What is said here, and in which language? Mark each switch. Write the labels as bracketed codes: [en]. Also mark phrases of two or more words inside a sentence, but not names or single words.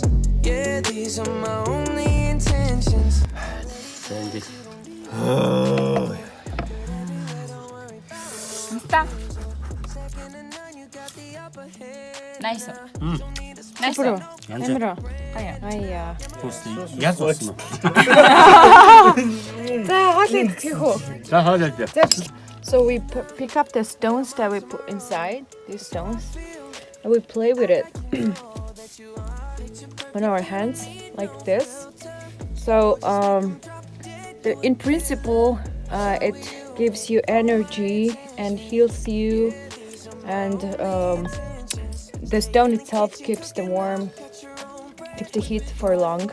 [en] Yeah, these are my only intentions. 나이스. Bro, Emra. Aya. [mn] Яг болсон. За хоолой. [en] So we pick up the stones that we put inside, these stones, and we play with it on our hands like this. So in principle, it gives you energy and heals you, and the stone itself keeps the heat for long.